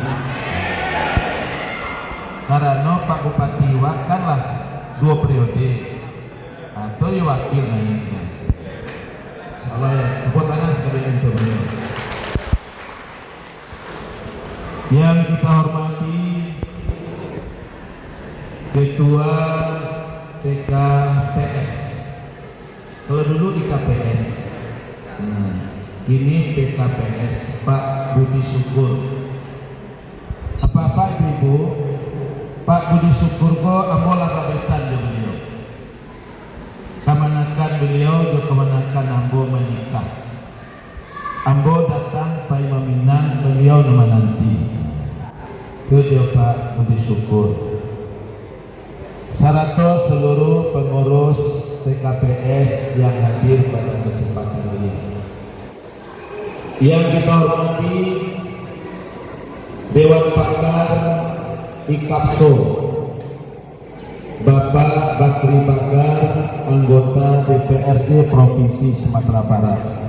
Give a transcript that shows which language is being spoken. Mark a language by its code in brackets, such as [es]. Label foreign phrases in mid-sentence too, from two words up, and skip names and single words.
[id] Karena Pak Bupati wakanlah 2 periode atau ya wakil naiknya. Salah ya, tepuk tangan sekali untuk beliau. Yang kita hormati Ketua PKPS. Kalau dulu di KPS, kini PKPS Pak Budi Syukur. Apa ibu-ibu? [min] Pak Budi Syukur ko amolah kabesan jo beliau. Kamanakan beliau jo kamanakan ambo menikah. Ambo datang pai meminang beliau nama nanti. [id] Itu Pak Budi Syukur. Sarato seluruh pengurus PKPS yang hadir pada kesempatan ini. Yang kita hormati Dewan Pakar Ikapso, Bapak Bakri Bakar, anggota DPRD Provinsi Sumatera Barat.